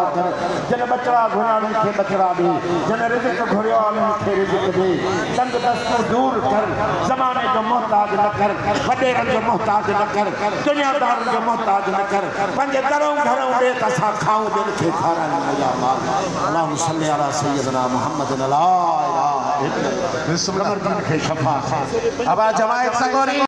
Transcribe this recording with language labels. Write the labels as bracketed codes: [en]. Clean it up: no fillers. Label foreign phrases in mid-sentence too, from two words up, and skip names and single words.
[sd] कर जन बचड़ा घुरिया उन्हनि खे बचड़ा ॾे जन रिज़्क़ घुरियो उन्हनि खे रिज़्क़ ॾे तंग दस्तो दूर कर ज़माने जो मोहताज न कर वॾेरनि जो मोहताज न कर दुनियादारनि जो मोहताज न कर पंहिंजे घरों ॾे त असां खाऊं ॿियनि खे खारायूं या माल [ar] اللهم صل على سيدنا محمد لا إله إلا الله [sd] खे शफ़ा अब जमायत सगोरी